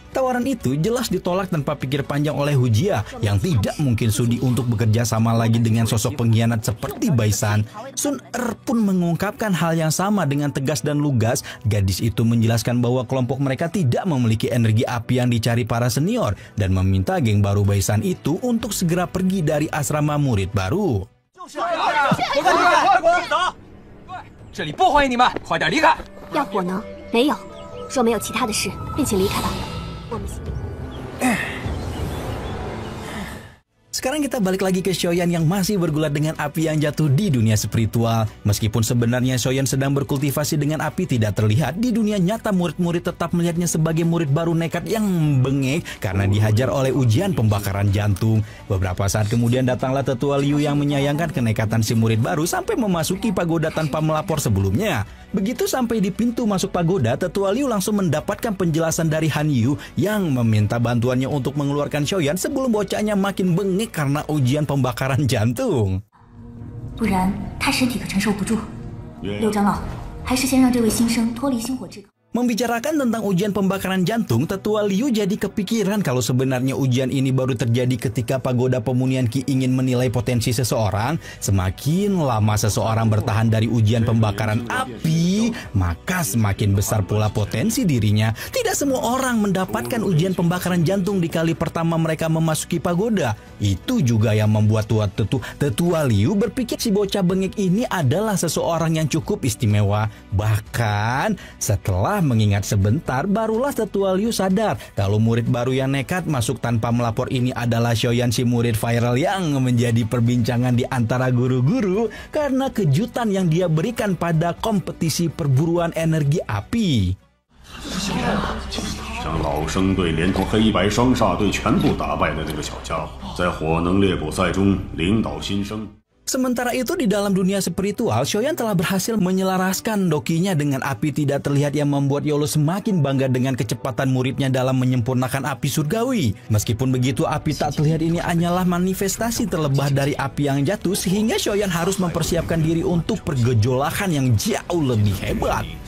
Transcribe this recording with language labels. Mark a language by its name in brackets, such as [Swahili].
[Indonesian] Tawaran itu jelas ditolak tanpa pikir panjang oleh Hujia yang tidak mungkin sudi untuk bekerja sama lagi dengan sosok pengkhianat seperti Baisan. Sun Er pun mengungkapkan hal yang sama dengan tegas dan lugas. Gadis itu menjelaskan bahwa kelompok mereka tidak memiliki energi api yang dicari para senior dan meminta geng baru Baisan itu untuk segera pergi dari asrama murid baru. [Chinese] 这里不欢迎你们，快点离开！要火能？没有。若没有其他的事，便请离开吧。我们。 [Indonesian] Sekarang kita balik lagi ke Shoyan yang masih bergulat dengan api yang jatuh di dunia spiritual. Meskipun sebenarnya Shoyan sedang berkultivasi dengan api tidak terlihat, di dunia nyata murid-murid tetap melihatnya sebagai murid baru nekat yang bengek karena dihajar oleh ujian pembakaran jantung. Beberapa saat kemudian datanglah tetua Liu yang menyayangkan kenekatan si murid baru sampai memasuki pagoda tanpa melapor sebelumnya. Begitu sampai di pintu masuk pagoda, tetua Liu langsung mendapatkan penjelasan dari Han Yu yang meminta bantuannya untuk mengeluarkan Shoyan sebelum bocahnya makin bengek karena ujian pembakaran jantung. [Chinese] 不然他身体可承受不住。六长老，还是先让这位新生脱离星火之口。 [Indonesian] Membicarakan tentang ujian pembakaran jantung, tetua Liu jadi kepikiran kalau sebenarnya ujian ini baru terjadi ketika pagoda pemunian Ki ingin menilai potensi seseorang. Semakin lama seseorang bertahan dari ujian pembakaran api, maka semakin besar pula potensi dirinya. Tidak semua orang mendapatkan ujian pembakaran jantung di kali pertama mereka memasuki pagoda. Itu juga yang membuat tetua Liu berpikir si bocah bengek ini adalah seseorang yang cukup istimewa. Bahkan setelah mengingat sebentar, barulah tetua Liu sadar kalau murid baru yang nekat masuk tanpa melapor ini adalah Shoyan, si murid viral yang menjadi perbincangan di antara guru-guru karena kejutan yang dia berikan pada kompetisi perburuan energi api. [Chinese] 将老生队连同黑白双煞队全部打败的那个小家伙，在火能猎捕赛中领导新生。 [Indonesian] Sementara itu di dalam dunia spiritual, Xiaoyan telah berhasil menyelaraskan dokinya dengan api tidak terlihat yang membuat Yolo semakin bangga dengan kecepatan muridnya dalam menyempurnakan api surgawi. Meskipun begitu, api tak terlihat ini hanyalah manifestasi terlebah dari api yang jatuh, sehingga Xiaoyan harus mempersiapkan diri untuk pergejolakan yang jauh lebih hebat.